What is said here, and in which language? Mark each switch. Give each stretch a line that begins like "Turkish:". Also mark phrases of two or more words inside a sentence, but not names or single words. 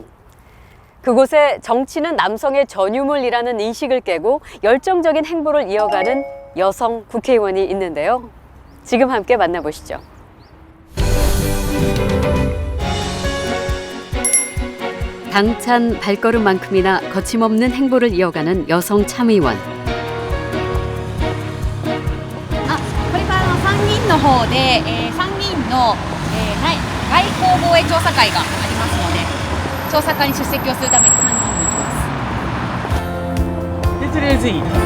Korean: 그곳에 정치는 남성의 전유물이라는 인식을 깨고 열정적인 행보를 이어가는 여성 국회의원이 있는데요. 지금 함께 만나보시죠. 당찬 발걸음만큼이나 거침없는 행보를 이어가는 여성 참의원.
Japanese: これから参議院の方で、参議院の、外交防衛調査会がありますので、調査会に出席をするために参議院に行きます。でとりあえずいい。